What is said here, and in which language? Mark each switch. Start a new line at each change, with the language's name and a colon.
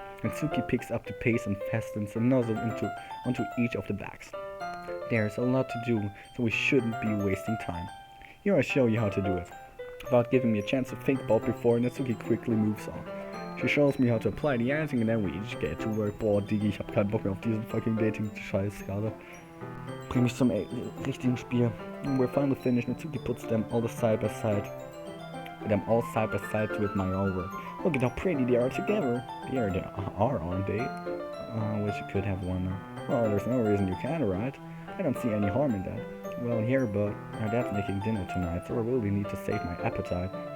English: Mitsuki picks up the paste and fastens a nozzle onto each of the bags. There's a lot to do, so we shouldn't be wasting time. Here I show you how to do it. Without giving me a chance to think about before, Natsuki quickly moves on. She shows me how to apply the icing and then we each get to work.
German: Boah, Digi, ich hab keinen Bock mehr auf diesen fucking Dating-Scheiß gerade. Bring mich zum richtigen Spiel.
English: When we're finally finished, Natsuki puts them all side by side. To admire our work. Look at how pretty they are together. They are, aren't they? I wish you could have one now. Well, there's no reason you can't, right? I don't see any harm in that. Well, here, but our dad's making dinner tonight, so I really need to save my appetite.